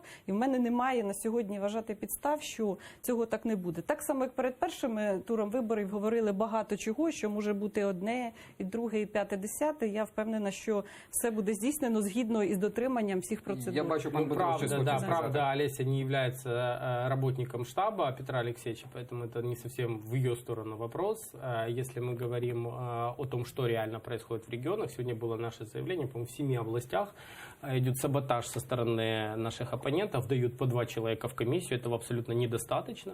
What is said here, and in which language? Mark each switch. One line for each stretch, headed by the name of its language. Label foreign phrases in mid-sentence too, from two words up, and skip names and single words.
Ukrainian: І в мене немає на сьогодні вважати підстав, що цього так не буде. Так само, як перед першим туром виборів говорили багато чого, що може бути одне, і друге, і п'яте, десяте. Я впевнена, що все буде здійснено згідно із дотриманням всіх процедур. Я бачу, пан Петро щось хотів сказати.
Russian: Правда, Олеся не является работником штаба Петра Алексеевича, поэтому это не совсем в ее сторону вопрос. Если мы говорим о том, что реально происходит в регионах, сегодня было наше заявление, по-моему, в 7 областях идет саботаж со стороны наших оппонентов, дают по 2 человека в комиссию, этого абсолютно недостаточно.